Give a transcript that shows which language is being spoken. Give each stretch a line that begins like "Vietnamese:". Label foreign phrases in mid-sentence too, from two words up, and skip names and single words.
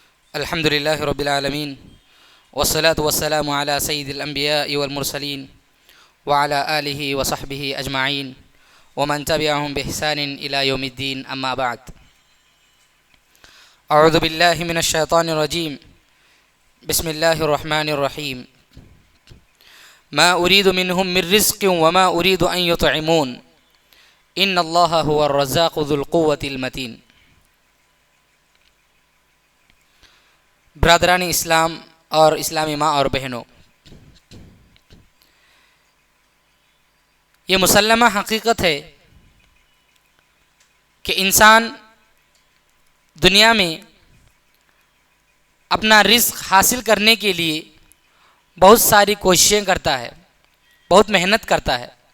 Arabic: الحمد لله رب العالمين والصلاة والسلام على سيد الأنبياء والمرسلين وعلى آله وصحبه أجمعين ومن تبعهم بإحسان إلى يوم الدين أما بعد. أعوذ بالله من الشيطان الرجيم. بسم الله الرحمن الرحيم. ما أريد منهم من رزق وما أريد أن يطعمون إن الله هو الرزاق ذو القوة المتين.
Urdu: برادرانِ اسلام اور اسلامی ماں اور بہنوں، یہ مسلمہ حقیقت ہے کہ انسان دنیا میں اپنا رزق حاصل کرنے کے لیے بہت ساری کوششیں کرتا ہے، بہت محنت کرتا ہے.